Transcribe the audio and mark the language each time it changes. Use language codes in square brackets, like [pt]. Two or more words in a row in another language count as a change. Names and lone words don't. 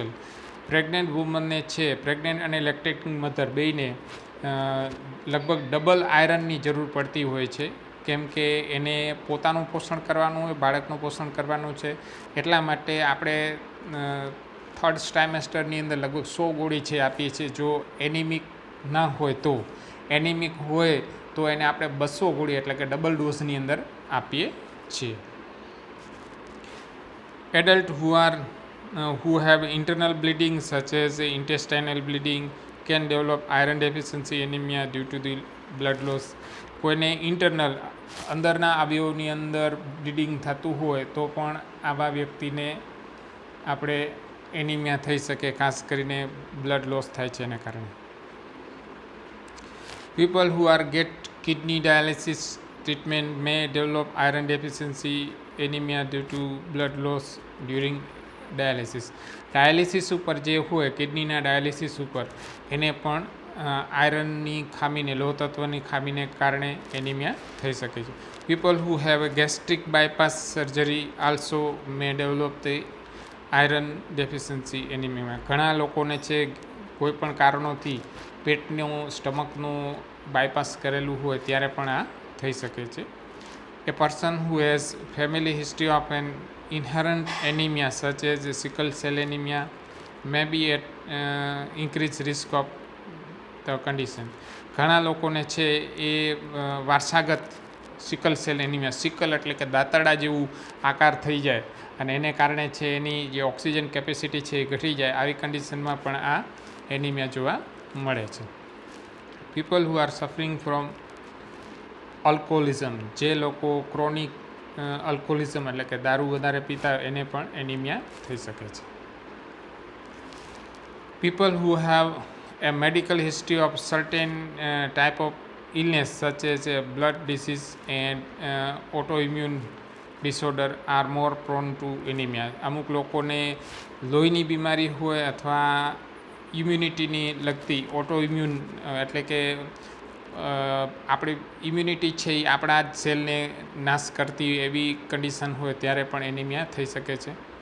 [en] pregnant womanને [gu] છે, પ્રેગ્નન્ટ અને [en] lactating mother [gu] બેયને લગભગ [en] double ironની [gu] જરૂર પડતી હોય છે, કેમ કે એને પોતાનું પોષણ કરવાનું હોય, બાળકનું પોષણ કરવાનું છે. એટલા માટે આપણે [en] third trimesterની [gu] અંદર લગભગ 100 ગોળી છે આપીએ છીએ. જો એનિમિક ના હોય તો, એનિમિક હોય તો એને આપણે 200 ગોળી એટલે કે [en] double doseની [gu] અંદર આપીએ છીએ. [en] Adults who have internal bleeding such as intestinal bleeding can develop iron deficiency anemia due to the blood loss. [gu] કોઈને ઇન્ટરનલ અંદરના અવયવની અંદર બ્લીડિંગ થતું હોય તો પણ આવા વ્યક્તિને આપણે એનિમિયા થઈ શકે, ખાસ કરીને [en] blood loss [gu] થાય છે એને કારણે. [en] People who are get kidney dialysis treatment may develop iron deficiency anemia due to blood loss during dialysis. [gu] ડાયાલિસિસ ઉપર જે હોય, કિડનીના ડાયાલિસિસ ઉપર, એને પણ આયરનની ખામીને, લોહ તત્વની ખામીને કારણે એનિમિયા થઈ શકે છે. [en] people who have a gastric bypass surgery also may develop the iron deficiency anemia. [gu] ઘણા લોકોને છે કોઈ પણ કારણોથી પેટનું, સ્ટમકનું બાયપાસ કરેલું હોય ત્યારે પણ આ થઈ શકે છે. [en] A person who has family history of an inherent anemia such as sickle cell anemia may be at increased risk of the condition. [gu] ઘણા લોકોને છે એ વારસાગત [en] sickle cell anemia, [gu] સિકલ એટલે કે દાંતરડા જેવું આકાર થઈ જાય અને એને કારણે છે એની જે [en] oxygen capacity [gu] છે એ ઘટી જાય, આવી કન્ડિશનમાં પણ આ એનિમિયા જોવા મળે છે. [en] people who are suffering from alcoholism, [gu] જે લોકો [en] chronic alcoholism [gu] એટલે કે દારૂ વધારે પીતા હોય એને પણ એનિમિયા થઈ શકે છે. [en] people who have a medical history of certain type of illness such as blood disease and autoimmune disorder are more prone to anemia. [gu] અમુક લોકોને લોહીની બીમારી હોય અથવા ઇમ્યુનિટીની લગતી ઓટોઇમ્યુન એટલે કે આપણી ઇમ્યુનિટી છે એ આપણા જ સેલને નાશ કરતી એવી કન્ડિશન હોય ત્યારે પણ એનિમિયા થઈ શકે છે.